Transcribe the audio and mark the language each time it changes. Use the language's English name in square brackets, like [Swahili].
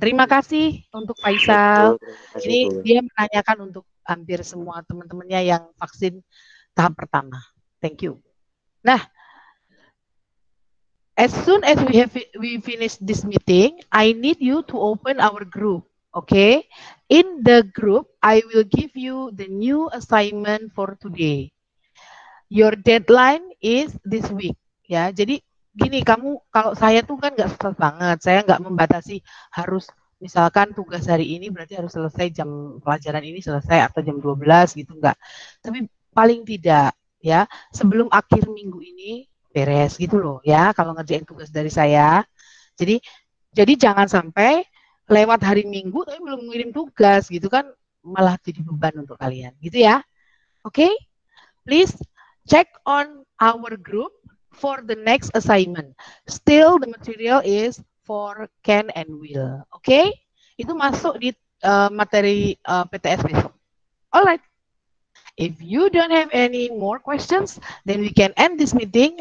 [Indonesian] Terima kasih untuk Faisal. Ini dia menanyakan untuk hampir semua teman-temannya yang vaksin tahap pertama. [English] Thank you. Nah, as soon as we finish this meeting, I need you to open our group. Okay? In the group, I will give you the new assignment for today. Your deadline is this week. [Indonesian] Ya, jadi gini, kamu kalau saya tuh kan nggak susah banget. Saya nggak membatasi harus misalkan tugas hari ini berarti harus selesai jam pelajaran ini selesai atau jam 12 gitu enggak. Tapi paling tidak ya sebelum akhir minggu ini beres gitu loh ya kalau ngerjain tugas dari saya. Jadi Jadi jangan sampai lewat hari Minggu tapi belum ngirim tugas gitu kan, malah jadi beban untuk kalian gitu ya. Oke? [English] Please check on our group for the next assignment. Still the material is for can and will. Oke? [Indonesian] Itu masuk di materi PTS besok. Alright. [English] If you don't have any more questions, then we can end this meeting.